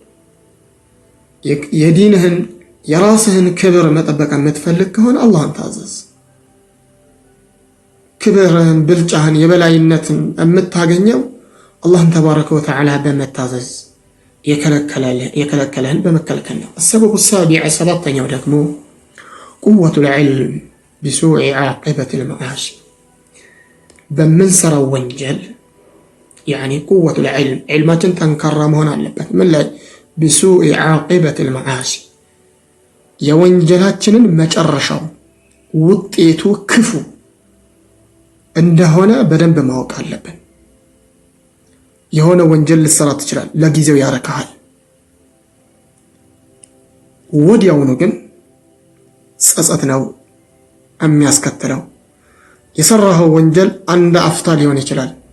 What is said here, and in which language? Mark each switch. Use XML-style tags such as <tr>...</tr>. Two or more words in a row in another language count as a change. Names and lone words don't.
<am>የዲንህን የራስህን ክብር መጠበቅ የምትፈልግ ከሆነ አላህን ታዘዝ። ክብርህን፣ ብልጫህን፣ የበላይነትን የምታገኘው አላህን ተባረከ ወተዓላ በመታዘዝ የከለከለህን በመከልከል ነው።</am> <ar>السبب السابع</ar> <am>ሰባተኛው ደግሞ</am> <ar>قوة العلم بسوء عاقبة المعاصي</ar> <am>በምንሰራው ወንጀል</am> <ar>قوة العلم</ar> <am>علማችን ጠንካራ መሆን አለበት። ምን ላይ?</am> <ar>بسوء عاقبة المعاصي</ar> <am>የወንጀላችንን መጨረሻው ውጤቱ ክፉ እንደሆነ በደንብ ማወቅ አለብን። የሆነ ወንጀል ልትሰራ ትችላል፣ ለጊዜው ያረካሃል። ወዲያውኑ ግን ጸጸት ነው የሚያስከትለው። የሰራኸው ወንጀል አንድ አፍታ ሊሆን ይችላል፣</am>